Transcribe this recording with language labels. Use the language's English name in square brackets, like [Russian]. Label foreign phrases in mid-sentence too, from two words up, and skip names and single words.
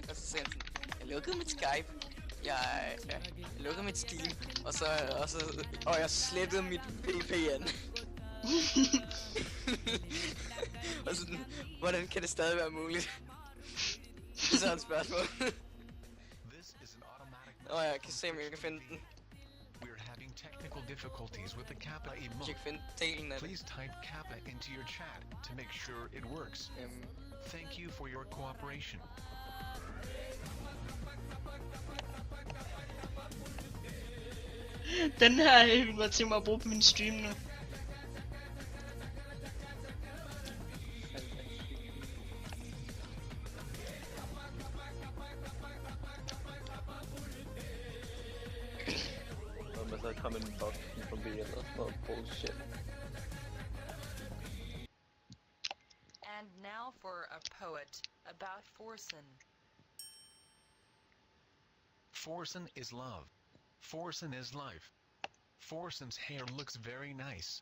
[Danish] Og så sagde han sådan, jeg lukkede mit Skype. Jeg lukkede mit Steam, og jeg slettede mit VPN. Og sådan, hvordan kan det stadig være muligt? Det er så et spørgsmål. [English] This is an automatic [Danish] Og jeg kan se, om jeg kan finde den. [English] We're having technical difficulties with the kappa [Danish] Jeg [English] emote. [Danish] kan finde delen af det. [English] Please type kappa into your chat to make sure it works. Thank you for your cooperation. [Danish] Den her har jeg godt tænkt mig at bruge på min stream nu. Og man så kommer en voksen forbi eller sådan noget bullshit. [English] And now for a poet about Forsen. Forsen is love. Forsen is life. Forsen's hair looks very nice.